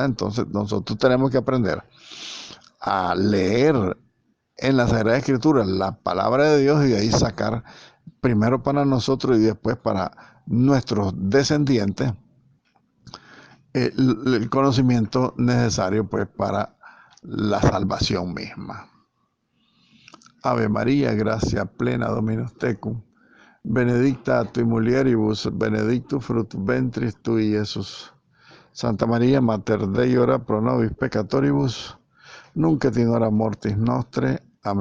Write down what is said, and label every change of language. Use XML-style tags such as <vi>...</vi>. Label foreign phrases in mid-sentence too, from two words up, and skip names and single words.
<es>Entonces nosotros tenemos que aprender a leer en la Sagrada Escritura la palabra de Dios y de ahí sacar primero para nosotros y después para nuestros descendientes el conocimiento necesario pues para la salvación misma.</es> <la>Ave María,</la> <es>gracia plena,</es> <la>Dominus tecum, benedicta tu in mulieribus, benedictus fructus ventris tui, Iesus. Santa María, Mater Dei, ora pro nobis peccatoribus, nunc et in hora mortis nostre.</la>